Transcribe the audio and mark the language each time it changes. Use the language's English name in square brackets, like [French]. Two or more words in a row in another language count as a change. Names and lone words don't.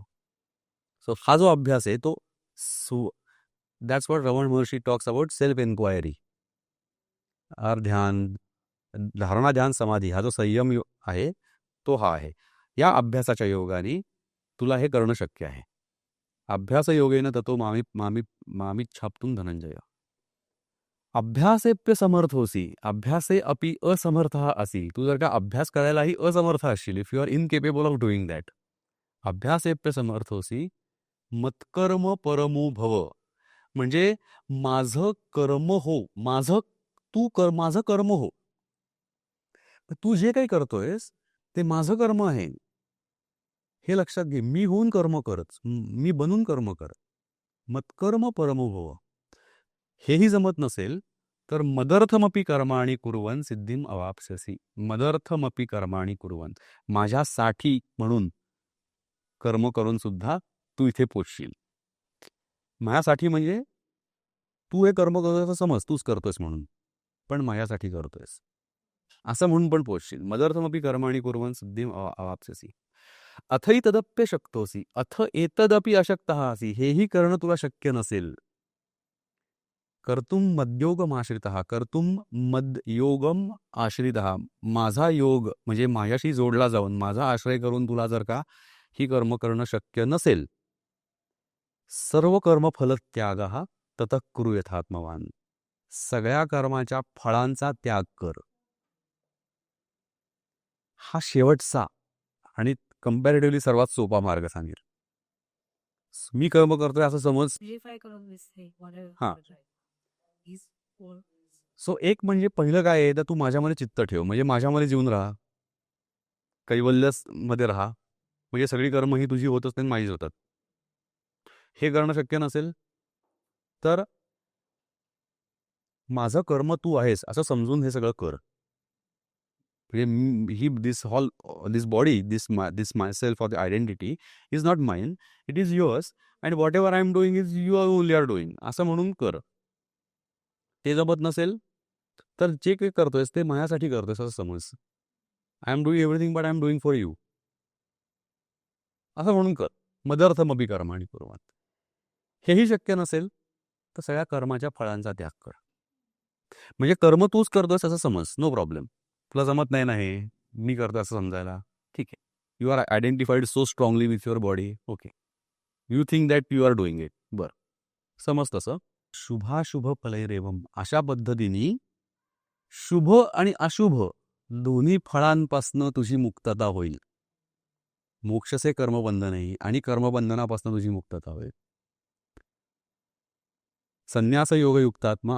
[Marathi] सो हा जो अभ्यास आहे तो [English] that's what Raman Maharshi talks about self enquiry. [Marathi] ध्यान, धारणा, ध्यान, समाधी हा जो संयम आहे तो हा आहे. या अभ्यासाच्या योगाने तुला हे करणं शक्य आहे. [Sanskrit] अभ्यास योगेन ततो मामिच्छाप्तुं धनंजय. अभ्यासेप्य समर्थोसी अभ्यासे अपि असमर्थः असि. [Marathi] तू जर का अभ्यास करायलाही असमर्थ असशील, [English] if you are incapable of doing that, [Sanskrit] अभ्यासेप्य समर्थोसी मत्कर्म परमो भव. [Marathi] म्हणजे माझं कर्म हो, माझं कर्म हो. तू जे काही करतोयस ते माझं कर्म आहे हे लक्षात घे. मी होऊन कर्म करच, मी बनून कर्म कर. [Sanskrit] मत्कर्म परमो भव. [Marathi] हेही जमत नसेल तर [Sanskrit] मदर्थमपि कर्माणि कुर्वन् सिद्धिम अवाप्स्यसि. मदर्थमपि कर्माणि कुर्वन्, [Marathi] माझ्यासाठी म्हणून कर्म करून सुद्धा तू इथे पोचशील. माझ्यासाठी म्हणजे तू हे कर्म करतोस समज, तूच करतोयस म्हणून, पण माझ्यासाठी करतोयस असं म्हणून पण पोचशील. [Sanskrit] मदर्थमपि कर्माणि कुर्वन् सिद्धिम अवाप्स्यसि. अथई तदप्य शक्तोसी अथ एतदपि अशक्तः असि. [Marathi] हेही करणं तुला शक्य नसेल. [Sanskrit] कर्तुम मद्योगम आश्रितः. कर्तुम मद्योगम आश्रितः. [Marathi] माझा योग म्हणजे माझ्याशी जोडला जाऊन, माझा आश्रय करून तुला जर का ही कर्म करणं शक्य नसेल, [Sanskrit] सर्व कर्म फलत्यागः ततः कुरु यथात्मवान. [Marathi] सगळ्या कर्माच्या फळांचा त्याग कर. हा शेवटचा आणि कंपॅरेटिव्हली सर्वात सोपा मार्ग सांगेल. मी कर्म करतोय असं समज. हा. सो एक म्हणजे पहिलं काय आहे, तर तू माझ्यामध्ये चित्त ठेव, म्हणजे माझ्यामध्ये जीवन राहा, कैवल्य मध्ये राहा, म्हणजे सगळी कर्म ही तुझी होत असते, माझीच होतात. हे करणं शक्य नसेल तर माझं कर्म तू आहेस असं समजून हे सगळं कर. [English] this body, this my self or the identity is not mine, it is yours, and what ever I am doing is you are only are doing [Marathi] असं म्हणून कर. ते जमत नसेल तर जे काही करतोयस ते माझ्यासाठी करतोयस असं समज. [English] I am doing everything but I am doing for you [Marathi] असं म्हणून कर. [Sanskrit] मदर्थमपि कर्माणि कुर्वन्. [Marathi] हेही शक्य नसेल तर सगळ्या कर्माच्या फळांचा त्याग कर. म्हणजे कर्म तूच करतोस असं समज, [English] no problem. [Marathi] तुला जमत नाही ना हे, मी करतो असं समजायला, ठीक आहे. [English] you are identified so strongly with your body, okay. you think that you are doing it, [Marathi] बरं, समज तसं. [Sanskrit] शुभाशुभ फलैरेवम. [Marathi] अशा पद्धतीने शुभ आणि अशुभ दोन्ही फळांपासनं तुझी मुक्तता होईल. मोक्षसे कर्मबंधनही, आणि कर्मबंधनापासून तुझी मुक्तता होईल. [Sanskrit] संन्यास योगयुक्तात्मा.